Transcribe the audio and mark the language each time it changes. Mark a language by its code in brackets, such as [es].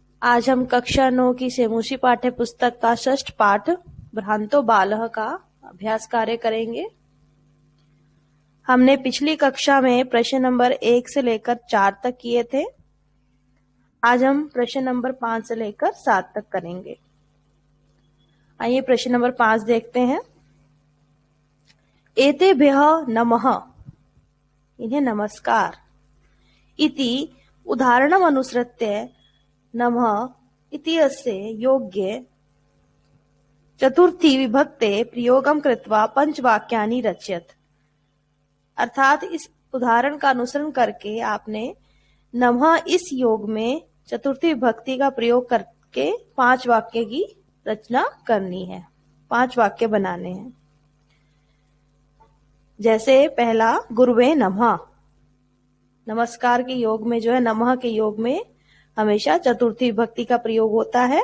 [hi] आज हम कक्षा 9 की सेमुषी पाठ्य पुस्तक का षष्ठ पाठ भ्रांतो बालः का अभ्यास कार्य करेंगे। हमने पिछली कक्षा में प्रश्न नंबर 1 से लेकर 4 तक किए थे। आज हम प्रश्न नंबर 5 से लेकर 7 तक करेंगे। आइए प्रश्न नंबर 5 देखते हैं। [sa] एतेभ्यः नमः, [hi] इन्हें नमस्कार। [sa] इति उदाहरणम् अनुसृत्य नमः इति अस्य योग्ये चतुर्थी विभक्ते प्रयोगं कृत्वा पंचवाक्यानि रचयत। [hi] अर्थात इस उदाहरण का अनुसरण करके आपने नमः इस योग में चतुर्थी विभक्ति का प्रयोग करके 5 वाक्य की रचना करनी है, 5 वाक्य बनाने हैं। जैसे पहला [sa] गुरुवे नमः, [hi] नमस्कार के योग में जो है नमः के योग में हमेशा चतुर्थी विभक्ति का प्रयोग होता है।